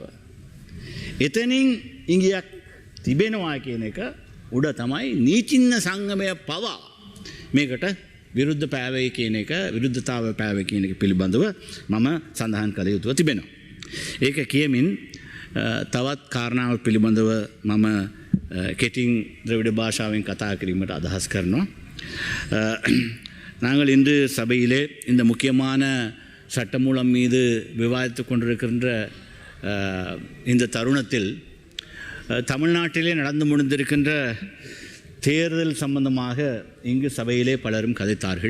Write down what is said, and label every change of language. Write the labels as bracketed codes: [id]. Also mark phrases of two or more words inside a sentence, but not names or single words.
[si] එතනින් ඉඟියක් තිබෙනවා කියන එක උඩ තමයි නීතිඥ සංගමය පවා මේකට විරුද්ධ පෑවෙයි කියන එක විරුද්ධතාවය පෑවෙයි කියන එක පිළිබඳව මම සඳහන් කළ යුතුව තිබෙනවා. ඒක කියමින් තවත් කාරණාවක් පිළිබඳව මම කෙටින් ද්‍රවිඩ භාෂාවෙන් කතා කිරීමට අදහස් කරනවා. [ta] நாங்கள் இன்று சபையிலே இந்த முக்கியமான சட்டமூலம் மீது விவாதித்து கொண்டிருக்கின்ற இந்த தருணத்தில் தமிழ்நாட்டிலே நடந்து முடிந்திருக்கின்ற தேர்தல் சம்பந்தமாக இங்கு சபையிலே பலரும் கதைத்தார்கள்.